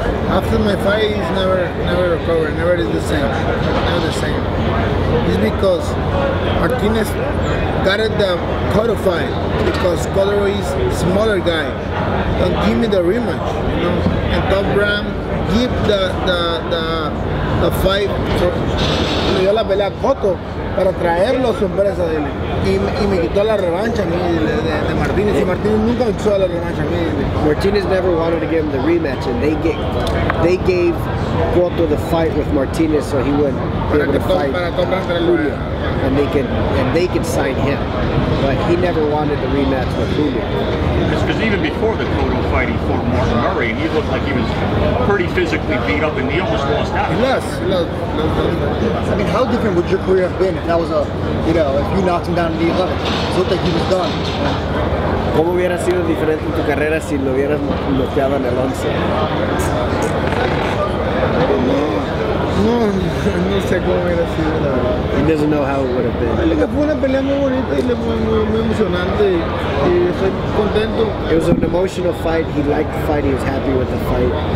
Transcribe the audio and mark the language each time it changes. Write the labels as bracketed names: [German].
[English] After my fight, he's never recovered. Never is the same. Never the same. It's because Martinez got it the title fight because Cotto is smaller guy. Don't give me the rematch, And Top Ram give the fight. [Spanish] Le dio la pelea a Cotto para traerlo a su empresa de él. Y me quitó la revancha a mí de Martínez. Y Martínez nunca me quiso la revancha a mí. [English] Martinez never wanted to give him the rematch, and they gave Cotto the fight with Martinez so he wouldn't be able to fight Julio, and they could sign him. But he never wanted the rematch with Julio. Because even before the Cotto fight, he fought Martin Murray, and he looked like he was pretty physically beat up, and he almost lost out. I mean, how different would your career have been if that was if you knocked him down in the 11th? It looked like he was done. [Spanish] ¿Cómo hubiera sido diferente tu carrera si lo hubieras noqueado en el 11? No sé cómo hubiera sido, la verdad. [English] He doesn't know how it would have been. [Spanish] Fue una pelea muy bonita y muy emocionante y estoy contento. [English] It was an emotional fight. He liked the fight. He was happy with the fight.